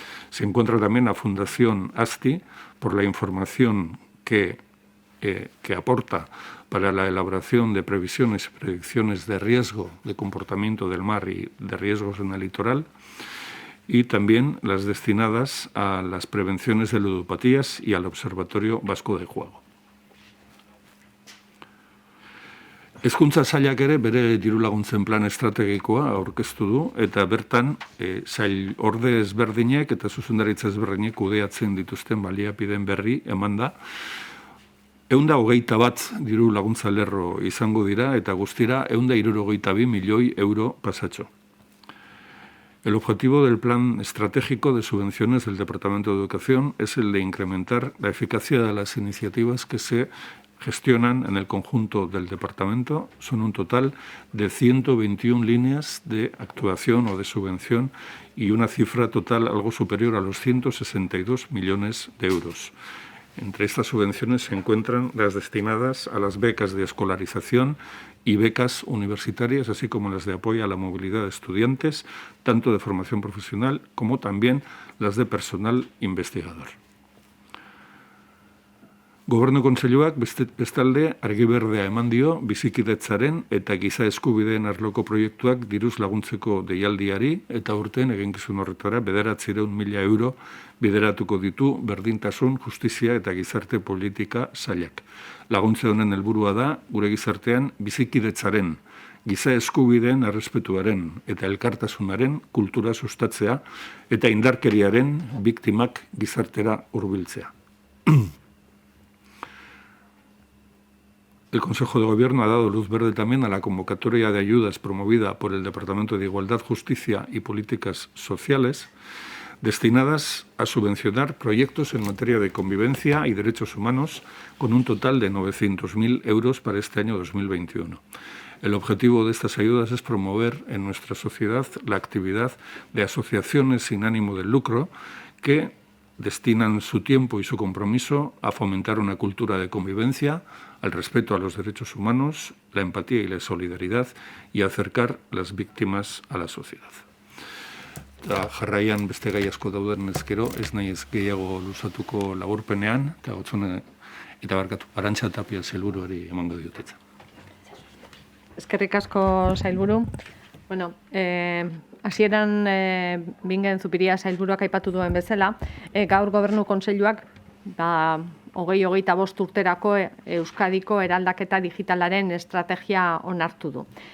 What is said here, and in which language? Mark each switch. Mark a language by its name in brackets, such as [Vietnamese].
[Spanish] Se encuentra también la Fundación ASTI por la información que aporta para la elaboración de previsiones y predicciones de riesgo de comportamiento del mar y de riesgos en el litoral, y también las destinadas a las prevenciones de ludopatías y al Observatorio Vasco de Juego. [Basque] Hezkuntza sailak ere bere dirulaguntzen plan estrategikoa aurkeztu du eta bertan sail orde ezberdinek eta zuzendaritza ezberdinek kudeatzen dituzten baliabideen berri eman da. 121 diru laguntza lerro izango dira eta guztira 162 milioi euro pasatxo. [Spanish] El objetivo del plan estratégico de subvenciones del Departamento de Educación es el de incrementar la eficacia de las iniciativas que se gestionan en el conjunto del departamento. Son un total de 121 líneas de actuación o de subvención y una cifra total algo superior a los 162 millones de euros. Entre estas subvenciones se encuentran las destinadas a las becas de escolarización y becas universitarias, así como las de apoyo a la movilidad de estudiantes, tanto de formación profesional como también las de personal investigador. [Basque] Gobernu Kontseiluak bestalde argi berdea eman dio bizikidetzaren eta giza eskubideen arloko proiektuak diruz laguntzeko deialdiari eta urtean eginkizun horretara 900.000 euro bideratuko ditu berdintasun, justizia eta gizarte politika sailak. Laguntze honen helburua da gure gizartean bizikidetzaren, giza eskubideen errespetuaren eta elkartasunaren kultura sustatzea eta indarkeriaren biktimak gizartera hurbiltzea. [Spanish] El Consejo de Gobierno ha dado luz verde también a la convocatoria de ayudas promovida por el Departamento de Igualdad, Justicia y Políticas Sociales, destinadas a subvencionar proyectos en materia de convivencia y derechos humanos con un total de 900.000 euros para este año 2021. El objetivo de estas ayudas es promover en nuestra sociedad la actividad de asociaciones sin ánimo de lucro que destinan su tiempo y su compromiso a fomentar una cultura de convivencia, al respeto a los derechos humanos, la empatía y la solidaridad y acercar las víctimas a la sociedad. [Basque] Jarraian beste gai asko dauden ezkero, ez nahi ez gehiago luzatuko laburpenean, eta barkatu, Arantxa Tapia sailburuari emango diotetza. Eskerrik asko sailburu. Bueno, hasieran Bingen Zupiria sailburuak aipatu duen bezala, gaur Gobernu Kontseiluak 2025 urterako Euskadiko eraldaketa digitalaren estrategia onartu du.